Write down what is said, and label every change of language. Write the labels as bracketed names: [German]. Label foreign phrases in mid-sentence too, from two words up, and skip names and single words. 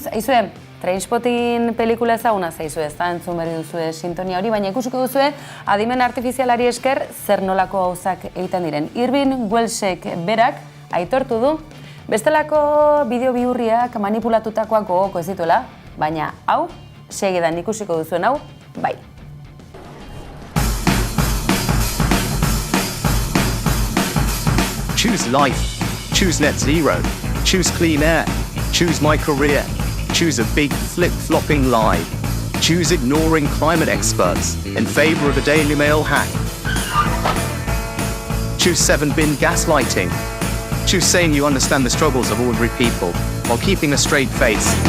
[Basque] Aizue, Trainspotting pelikula ezaguna zaizu ez da, entzun berri duzue sintonia hori, baina ikusiko duzue adimen artifizialari esker zer nolako gauzak egiten diren. Irving Welshek berak aitortu du, bestelako bideo bihurriak manipulatutakoak gogoko ez dituela, baina hau, segidan ikusiko duzuen hau, bai. [English] Choose life, choose net zero, choose clean air, choose my career, choose a big flip-flopping lie, choose ignoring climate experts in favor of a Daily Mail hack, choose 7-bin gaslighting, choose saying you understand the struggles of ordinary people while keeping a straight face.